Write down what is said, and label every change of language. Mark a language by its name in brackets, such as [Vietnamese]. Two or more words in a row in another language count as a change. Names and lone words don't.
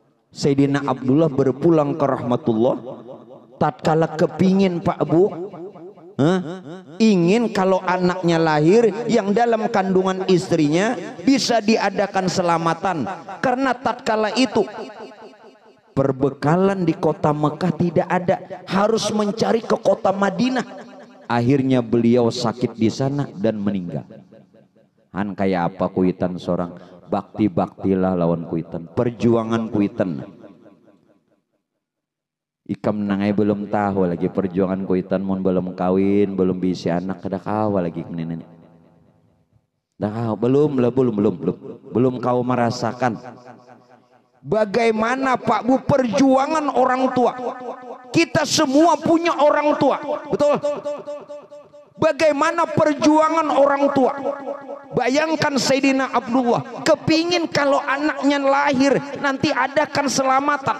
[Indonesian] Sayyidina Abdullah berpulang ke rahmatullah, tatkala kepingin Pak Bu, ingin kalau anaknya lahir yang dalam kandungan istrinya bisa diadakan selamatan, karena tatkala itu perbekalan di kota Mekah tidak ada, harus mencari ke kota Madinah. Akhirnya beliau sakit di sana dan meninggal. [Banjar] Han kayak apa kuitan seorang bakti-baktilah lawan kuitan, perjuangan kuitan. Ikam nangai belum tahu lagi perjuangan kuitan, mun belum kawin, belum bisa anak, kada kawa lagi nenek. [Indonesian] Dah belum kau merasakan bagaimana Pak Bu perjuangan orang tua. Kita semua punya orang tua, betul? Bagaimana perjuangan orang tua. Bayangkan Sayyidina Abdullah kepingin kalau anaknya lahir nanti adakan selamatan.